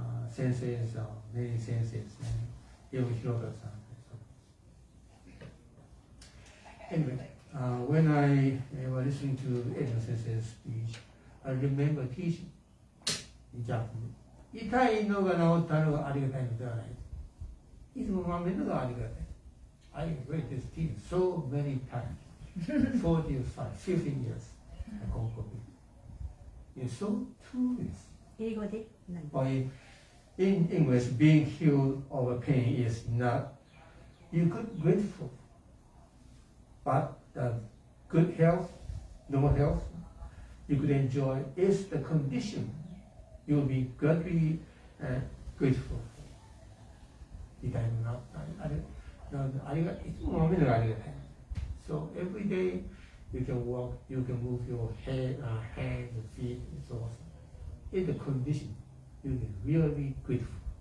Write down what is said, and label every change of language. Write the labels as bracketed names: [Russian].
[English] Senseis, many senseis, even Hiroka-san. Anyway, when I was listening to Edna Sensei's speech, I remember teaching in Japanese. [Japanese] 痛いのが治ったのがありがたいのではない。いつもまめるのがありがたい。 [English] I read this teaching so many times. 45, 15 years at Konkokyo. It's so true. [Japanese] 英語で何 [English] By in English, being healed of a pain is not you could grateful, but the good health, normal health, you could enjoy is the condition you'll be greatly grateful. [Japanese] みたいなあれあれがいつも飲めるあれがね。 [English] So every day you can walk, you can move your head, hands, feet, and so on. In the condition, you can really be grateful.